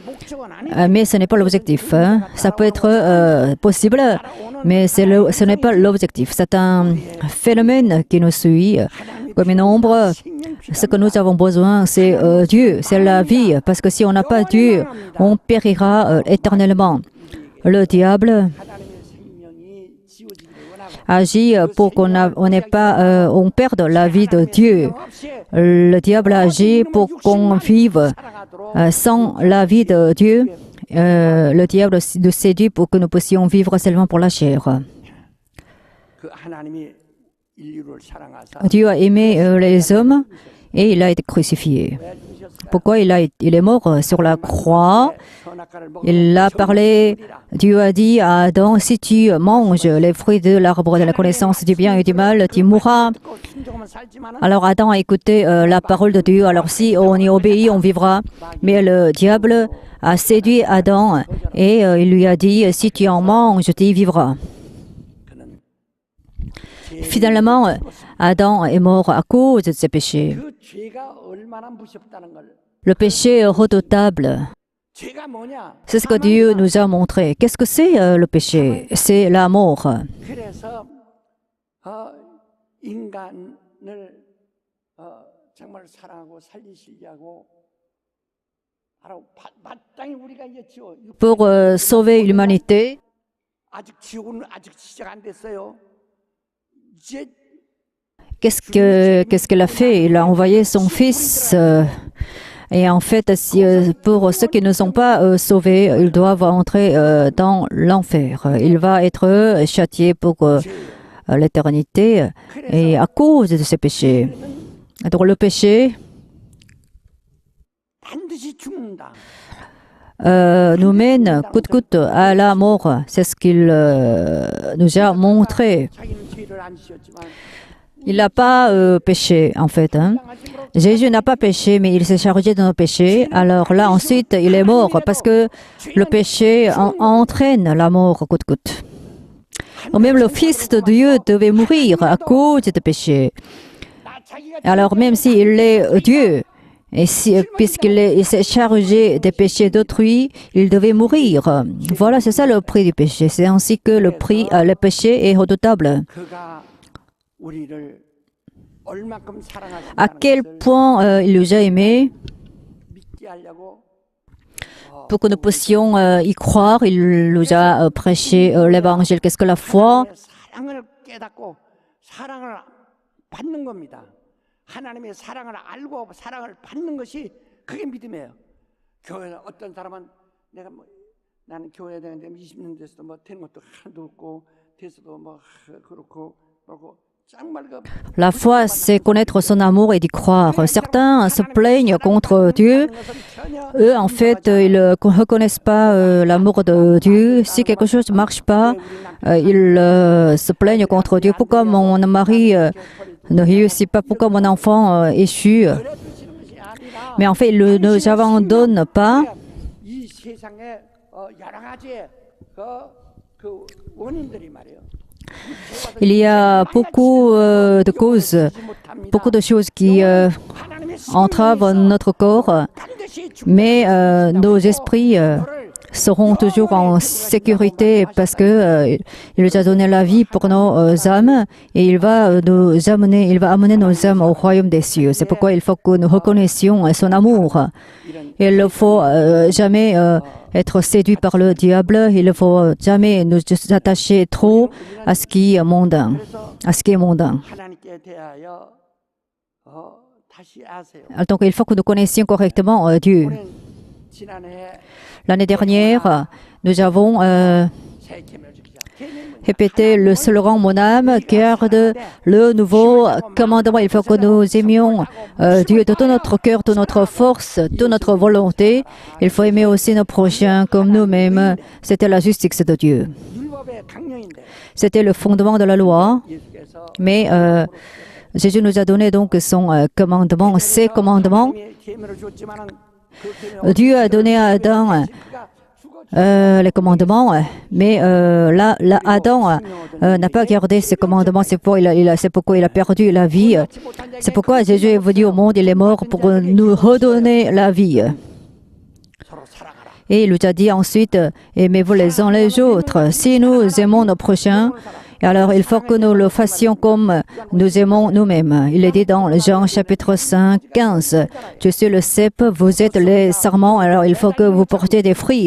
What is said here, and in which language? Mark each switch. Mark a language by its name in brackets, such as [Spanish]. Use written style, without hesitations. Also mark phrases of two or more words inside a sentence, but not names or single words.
[French] Mais ce n'est pas l'objectif. Ça peut être possible, mais ce n'est pas l'objectif. C'est un phénomène qui nous suit comme une ombre. Ce que nous avons besoin, c'est Dieu, c'est la vie. Parce que si on n'a pas Dieu, on périra éternellement. Le diable [Korean] 하나님의 생명이 지워지기를 원하고 [French] agit pour on perde la vie de Dieu. Le diable agit pour qu'on vive sans la vie de Dieu. Le diable nous séduit pour que nous puissions vivre seulement pour la chair. [Korean] 그 하나님이 인류를 사랑하사 [French] Dieu a aimé les hommes et il a été crucifié. Pourquoi il est mort sur la croix? [Korean] 선악과를 먹으면 [French] Il a parlé, Dieu a dit à Adam, si tu manges les fruits de l'arbre de la connaissance du bien et du mal, tu mourras. [Korean] 순종하면 살지만은 [French] Alors Adam a écouté la parole de Dieu. Alors si on y obéit, on vivra. Mais le diable a séduit Adam et il lui a dit, si tu en manges, tu y vivras. Finalement, Adam est mort à cause de ses péchés. [Korean] 그 죄가 얼마나 무섭다는 걸 [French] Le péché redoutable, [Korean] 죄가 뭐냐? [French] c'est ce que Dieu nous a montré. Qu'est-ce que c'est le péché? C'est la mort. [Korean] 그래서 인간을 정말 사랑하고 살리시려고 바로 마땅히 우리가 이제 [French] Pour sauver l'humanité, [Korean] 아직 지옥은 아직 시작 안 됐어요. 이제 [French] qu'est-ce qu'elle a fait? Il a envoyé son fils. Et en fait, pour ceux qui ne sont pas sauvés, ils doivent entrer dans l'enfer. Il va être châtié pour l'éternité et à cause de ses péchés. Donc le péché [Korean] 반드시 죽는다. [French] nous mène coûte que coûte à la mort. C'est ce qu'il nous a montré. [Korean] 자기는 죄를 안 지었지만 [French] Il n'a pas péché, en fait. Hein. Jésus n'a pas péché, mais il s'est chargé de nos péchés. Alors là, ensuite, il est mort parce que le péché entraîne la mort coûte que coûte. Donc, même le Fils de Dieu devait mourir à cause du péché. Alors même s'il est Dieu, et puisqu'il s'est chargé des péchés d'autrui, il devait mourir. Voilà, c'est ça le prix du péché. C'est ainsi que le péché est redoutable. [Korean] 그가 우리를 얼만큼 [French] À quel [Korean] 사랑하시는지 [French] point il nous a aimés [Korean] 믿게 하려고 [French] pour que nous puissions y croire. Il nous a prêché l'évangile. Qu'est-ce que la foi? [Korean] 사랑을 깨닫고 사랑을 받는 겁니다. 하나님의 사랑을 알고 사랑을 받는 것이 그게 믿음이에요. 교회 어떤 사람은 내가 뭐 나는 교회 다니는데 20년 됐어도 뭐 된 것도 하나도 없고 돼서도 뭐 그렇고 뭐고 정말 그 [French] La foi, c'est connaître son amour et d'y croire. Certains se plaignent contre Dieu. Eux, en fait, ils ne reconnaissent pas l'amour de Dieu. Si quelque chose ne marche pas, ils se plaignent contre Dieu. Pourquoi mon mari ne réussit pas? Pourquoi mon enfant échoue? Mais en fait, ils ne nous abandonnent pas. [Korean] 이 세상에 여러 가지 그 원인들이 말이에요. [French] Il y a beaucoup de causes, beaucoup de choses qui entravent notre corps, mais nos esprits seront toujours en sécurité parce que il nous a donné la vie pour nos âmes et il va amener nos âmes au royaume des cieux. C'est pourquoi il faut que nous reconnaissions son amour. Il ne faut jamais être séduit par le diable. Il ne faut jamais nous attacher trop à ce qui est mondain. [Korean] 하나님께 대하여 다시 아세요. [French] Donc il faut que nous connaissions correctement Dieu. [Korean] 지난해 [French] L'année dernière, nous avons [Korean] 새 계명주기자. [French] répété le slogan Mon âme garde le nouveau commandement. Il faut que nous aimions Dieu de tout notre cœur, de notre force, de notre volonté. Il faut aimer aussi nos prochains comme nous-mêmes. C'était la justice de Dieu. [Korean] 율법의 강령인데 [French] C'était le fondement de la loi. [Korean] 예수께서 [French] Mais Jésus nous a donné donc son commandement, ses commandements. [Korean] 하나님의 계명을 줬지만은 그 계명 [French] Dieu a donné à Adam [Korean] 그가 죽어 [French] les commandements, mais Adam n'a pas gardé ses commandements. C'est pourquoi il a perdu la vie. C'est pourquoi Jésus est venu au monde, il est mort pour nous redonner la vie. [Korean] 서로 사랑하라. [French] Et il nous a dit ensuite, aimez-vous les uns les autres. Si nous aimons nos prochains, alors il faut que nous le fassions comme nous aimons nous-mêmes. Il est dit dans Jean chapitre 5, 15, je suis le cep, vous êtes les sarments, alors il faut que vous portiez des fruits.